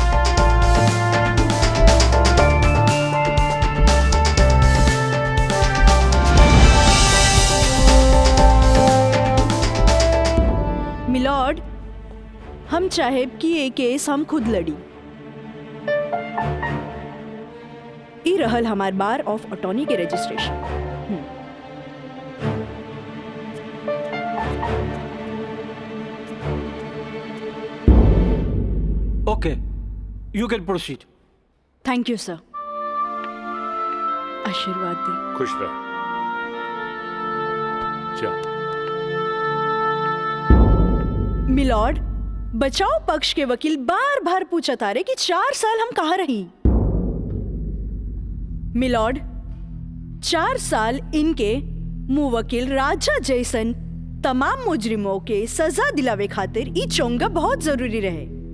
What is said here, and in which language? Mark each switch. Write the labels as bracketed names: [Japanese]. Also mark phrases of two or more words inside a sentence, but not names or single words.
[Bhojpuri] मिलॉर्ड, हम चाहे कि ये केस हम खुद लड़ी। ई रहल हमार [English] bar of attorney [Bhojpuri] के रजिस्ट्रेशन। [English] OK, you can proceed. Thank you sir. [Bhojpuri] आशीर्वाद दी। खुश रह। जा। मिलॉर्ड, बचाव पक्ष के वकील बार बार पूछा तारे कि 4 साल हम कहाँ रही। मिलॉर्ड, 4 साल इनके मुवक्किल राजा जैसन तमाम मुजरिमों के सजा दिलावे खातिर ई चोंगा बहुत जरूरी रहे।